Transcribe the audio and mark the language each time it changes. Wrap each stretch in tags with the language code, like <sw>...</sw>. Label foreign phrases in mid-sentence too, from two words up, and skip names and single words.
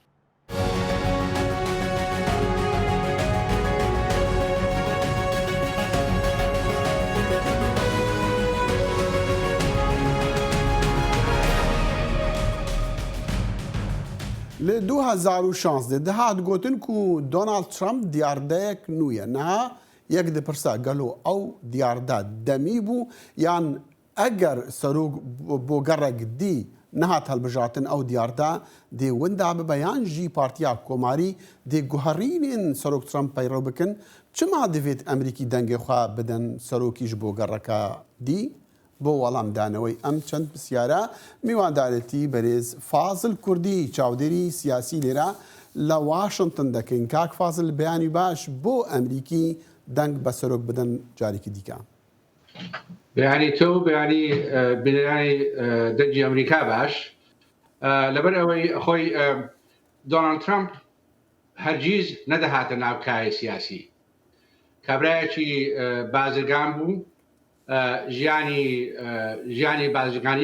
<ku>Li 2016 dihat gotin ku Donald Trump diyardeyek nû ye niha yek dipirsa gelo ew diyarda demî bû yan eger serok bo gerek dî nehat hilbijatin ew diyarda dê winda bibe yan jî Partiya Komarî dê guherînên Serok Trump peyro bikin çima divêt Emerîkî dengê xwe bidin serokî ji bo gereka dî</ku> <ckb>بۆ وەڵام دانەوەی ئەم چەند پرسیارە میواندارەتی بەرێز فازل کوردی چاودێری سیاسی لێرە لە واشنگتن دەکەین کاک فازل بەیانی باش بۆ ئەمریکی دەنگ بە سەرۆک بدەن جارێکی دیکە بەیانی تۆ بەیانی بنیانی دەنگی ئەمریکا باش لەبەر ئەوەی خۆی دۆناڵد ترامپ هەرگیز نەدەهاتە ناو کای سیاسی کابرایەکی بازرگان بوو ژیانی بازرگانی</ckb>